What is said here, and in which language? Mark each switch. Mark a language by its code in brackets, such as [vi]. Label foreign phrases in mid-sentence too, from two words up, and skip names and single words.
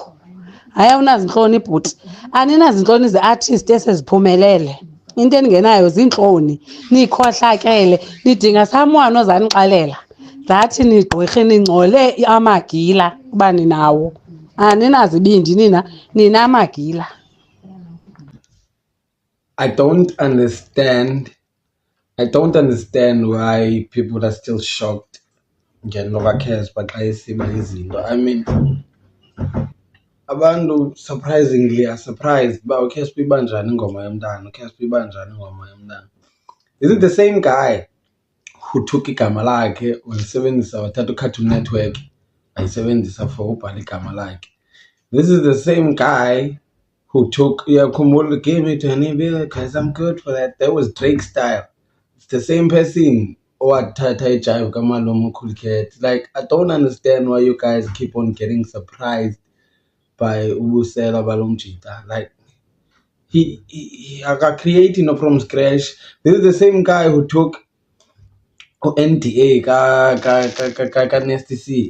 [xh] Hayi, awunazi intloni bhuti, aninazi intloni ze-artist eseziphumelele. Into endingenayo ziintloni, nikhohlakele, nidinga someone ozanixelela that nigqwirhe ningcole amagila uba ninawo. Aninazibindi nina, ninamagila. [en] I don't understand why people are still shocked [xh] ngento kaCasper xa esiba izinto. [en] I mean, [xh] abantu [en] surprisingly are surprised [xh] uba uCasper iba njani ingoma yomntana, uCasper iba njani ingoma yomntana. [en] Is it the same guy who took [xh] igama lakhe walisebenzisa, wathatha uCartoon Network wayisebenzisa for ubhala igama lakhe? [en] This is the same guy who took, uyakhumbula, give me 20 billion because I'm good for that. That was Drake style. It's the same person [xh] owathatha ijive kaMalume Cool Cat. [en] Like, I don't understand why you guys keep on getting surprised by [xh] ubusela balomjita. [en] Like, he creating from scratch. This is the same guy who took NDA ka Nasty C.